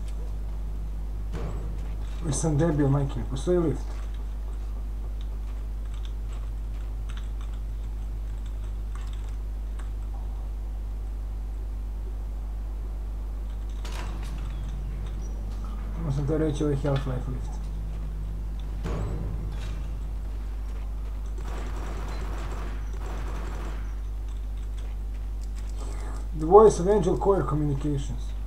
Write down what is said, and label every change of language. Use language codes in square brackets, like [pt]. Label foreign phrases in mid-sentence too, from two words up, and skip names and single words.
[sr] Koji sam debil, majke mi, postoji lift. Sam to reći, ovaj Half-Life lift. [en] The voice of Angel Coir Communications.